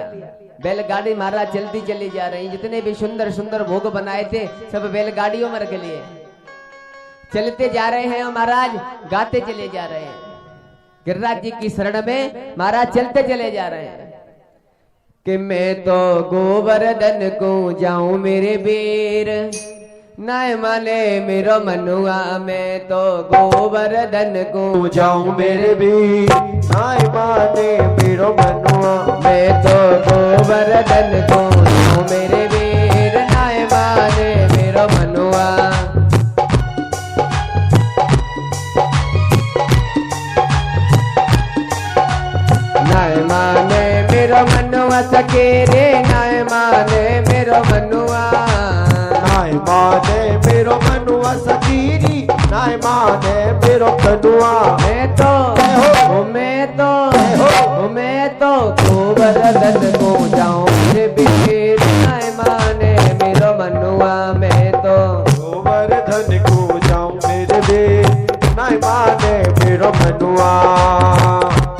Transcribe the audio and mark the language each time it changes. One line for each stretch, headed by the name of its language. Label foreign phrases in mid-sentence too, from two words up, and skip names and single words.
Hindi: बैलगाड़ी महाराज चलती चली जा रही, जितने भी सुंदर सुंदर भोग बनाए थे सब बैलगाड़ियों में रख लिए, चलते जा रहे हैं और महाराज गाते चले जा रहे हैं। गिरिराज जी की शरण में महाराज चलते चले जा रहे हैं कि मैं तो गोवर्धन को जाऊं मेरे वीर,
Braj: नाय माने मेरो मनुआ, मैं तो गोवर्धन को जाऊं मेरे वीर, नाय माने मेरो मनुआ, मैं तो गोवर्धन को जाऊं मेरे वीर, नाय माने मेरो मनुआ। नाय माने मेरो मनुआ सके रे, नाय माने मेरो मनुआ, नाय माने मेरो मनुआ सकीरी, नाय माने मेरो कनुआ। मैं तो गोवर्धन को जाऊं मेरे वीर, नाय माने मेरो मनुआ, मैं तो गोवर्धन को जाऊं मेरे वीर, नाय माने मेरो मनुआ।